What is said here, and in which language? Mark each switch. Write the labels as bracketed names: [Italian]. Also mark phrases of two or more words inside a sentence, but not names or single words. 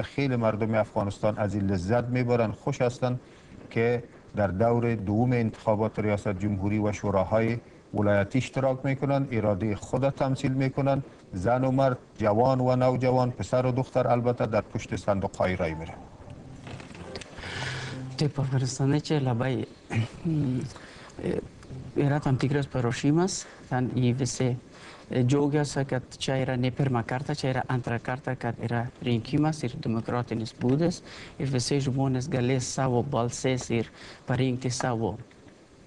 [Persian] خیلی مردم افغانستان از این لذت میبرن، خوش هستند که در دور دوم انتخابات ریاست جمهوری و شوراهای ولایتی اشتراک میکنن، اراده خود تمثیل میکنن. زن و مرد، جوان و نوجوان، پسر و دختر البته در پشت صندوق های رای میره. [Lithuanian] Taip, afganistaniečiai labai yra tam tikras paruošimas, ten jie visi džiaugiasi, kad čia yra ne pirmą kartą, čia yra antrą kartą, kad yra rinkimas ir demokratinis būdas ir visi žmonės galės savo balsais ir parinkti savo